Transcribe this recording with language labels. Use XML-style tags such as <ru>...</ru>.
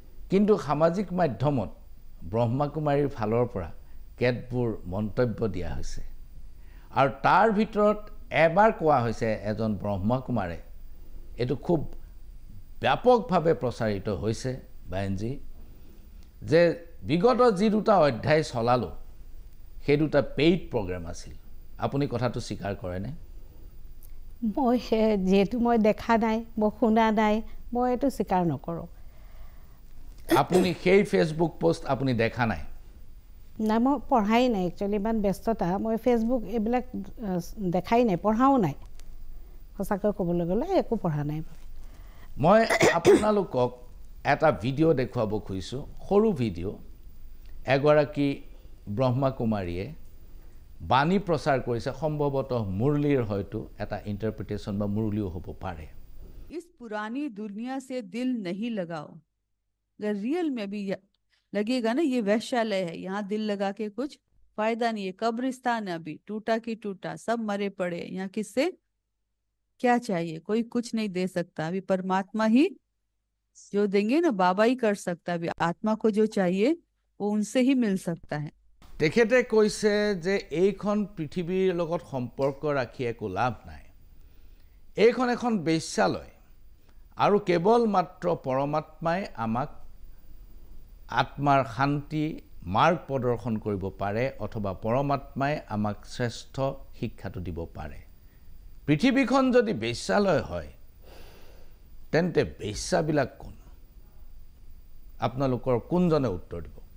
<as>কিন্তু সামাজিক মাধ্যমত ব্ৰহ্মা কুমাৰীৰ ফালৰ পৰা কেতবোৰ মন্তব্য দিয়া হৈছে আৰু তাৰ ভিতৰত এবাৰ কোৱা হৈছে এজন ব্ৰহ্মা কুমাৰে এটো খুব ব্যাপকভাৱে প্ৰচাৰিত হৈছে বায়নজি যে বিগত যি দুটা অধ্যায় চলালো সেই দুটা পেইড প্ৰগ্ৰাম আছিল আপুনি কথাটো স্বীকাৰ কৰেনে মই যেহেতু মই দেখা নাই মই শুনা নাই মই এটো স্বীকাৰ নকৰো আপুনি সেই ফেসবুক পোষ্ট আপুনি দেখা নাই না মই পঢ়াই নাই একচুয়ালি মান ব্যস্ততা মই ফেসবুক এবিলাক দেখাই নাই পঢ়াও নাই সঁচাকৈ ক'বলৈ গ'লে একো পঢ়া নাই মই আপোনালোকক এটা ভিডিঅ' দেখুৱাব খুজিছো সৰু ভিডিঅ' এগৰাকী ব্ৰহ্মা কুমাৰীয়ে বাণী প্ৰচাৰ কৰিছে সম্ভৱতঃ মুৰলীৰ হয়তো এটা ইন্টাৰপ্ৰিটেশন বা মুৰলীও হ'ব পাৰে</as> <hi>इस पुरानी दुनिया से दिल नहीं लगाओ अगर रियल में भी लगेगा ना ये वैश्यालय है यहाँ दिल लगा के कुछ फायदा नहीं है कब्रिस्तान है अभी टूटा की टूटा सब मरे पड़े यहाँ किससे क्या चाहिए कोई कुछ नहीं दे सकता अभी परमात्मा ही जो देंगे ना बाबा ही कर सकता है अभी आत्मा को जो चाहिए वो उनसे ही मिल सकता है</hi> <as>তেখেতে কৈছে যে এইখন পৃথিৱীৰ লগত সম্পৰ্ক ৰাখি একো লাভ নাই এইখন এখন বেশ্যালয় আৰু কেৱল মাত্ৰ পৰমাত্মাই আমাক আত্মাৰ শান্তি মাৰ্গ প্ৰদৰ্শন কৰিব পাৰে অথবা পৰমাত্মাই আমাক শ্ৰেষ্ঠ শিক্ষাটো দিব পাৰে পৃথিৱীখন যদি বেশ্যালয় হয় তেন্তে বেশ্যাবিলাক কোন আপোনালোকৰ কোনজনে উত্তৰ দিব</as>